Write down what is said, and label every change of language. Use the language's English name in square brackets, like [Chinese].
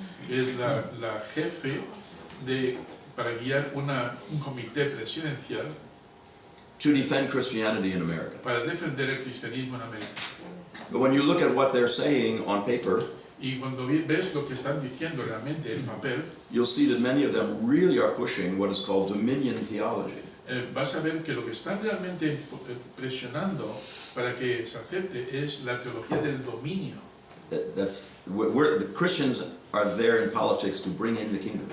[Spanish] Es la jefe para guiar un comité presidencial [English] to defend Christianity in America. [Spanish] para defender el cristianismo en América. [English] But when you look at what they're saying on paper, [Spanish] Y cuando ves lo que están diciendo realmente en papel, [English] you'll see that many of them really are pushing what is called dominion theology. [Spanish] Vas a ver que lo que están realmente presionando para que se acepte es la teología del dominio. [English] The Christians are there in politics to bring in the kingdom.